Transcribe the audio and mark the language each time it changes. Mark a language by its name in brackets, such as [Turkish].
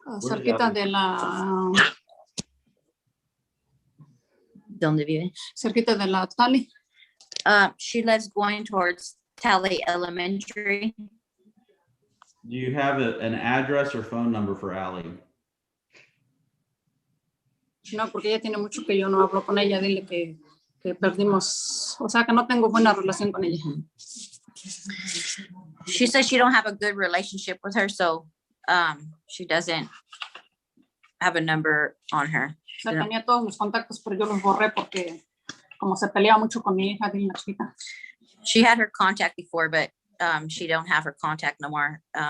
[Spanish] Cerquita de la... ¿Dónde vive? Cerquita de la Tali. [English] She lives going towards Tally Elementary. Do you have an address or phone number for Allie? [Spanish] No, porque ella tiene mucho que yo no hablo con ella. Dile que perdimos, o sea, que no tengo buena relación con ella. [English] She says she don't have a good relationship with her, so she doesn't have a number on her. [Spanish] O sea, tenía todos los contactos, pero yo los borré porque como se peleaba mucho con mi hija de la chiquita. [English] She had her contact before, but she don't have her contact no more.